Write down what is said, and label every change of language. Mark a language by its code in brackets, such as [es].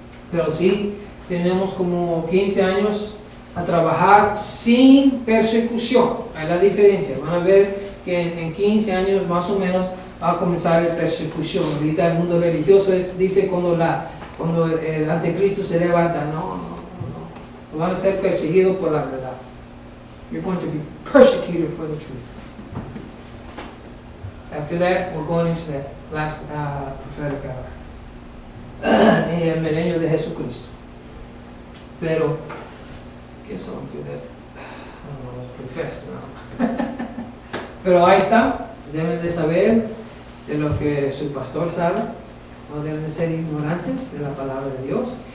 [es] Pero sí tenemos como 15 años a trabajar sin persecución. Hay la diferencia. Van a ver que en 15 años más o menos va a comenzar la persecución. Ahorita el mundo religioso dice cuando el anticristo se levanta, no. Van a ser perseguidos por la verdad. [en] You're going to be persecuted for the truth. After that, we're going into that last prophetic hour. [es] En el milenio de Jesucristo. Pero, ¿qué son? [en] I don't know, it's pretty fast, [es] ¿no? Pero ahí está. deben de saber de lo que su pastor sabe, no deben de ser ignorantes de la palabra de Dios.